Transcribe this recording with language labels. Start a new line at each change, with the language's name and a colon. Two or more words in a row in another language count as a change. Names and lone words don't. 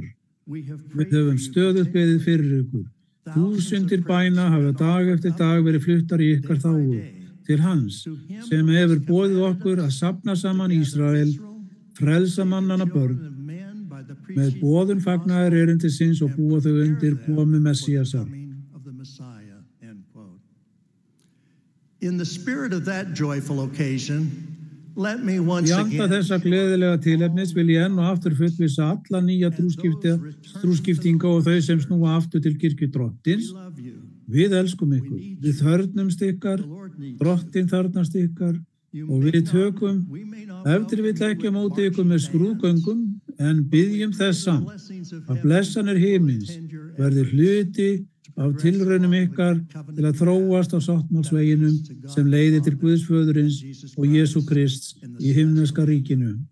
Icelandic: Við höfum stöðugt beðið fyrir ykkur. Þúsundir bæna hafa dag eftir dag verið fluttar í ykkar þágu til hans, sem hefur boðið okkur að safna saman Ísrael, frelsa mannanna börn, með boðun fagnaðar erindisins og búa þau undir komu Messíasar.
English: In the spirit of that joyful occasion, let me once
Icelandic: Í anda
English: again
Icelandic: þessa gleðilega tilefnis vil ég enn og aftur fullvissa alla nýja trúskiptinga og þau sem snúa aftur til kirkju drottins. Við elskum ykkur, við þörfnumst ykkar, drottinn þarfnast ykkar og við tökum ef til vill ekki á móti ykkur með skrúðgöngum, en biðjum þess samt að blessanir himins verði hluti af tilraunum ykkar til að þróast á sáttmálsveginum sem leiðir til Guðsföðurins og Jesú Krists í himneska ríkinu.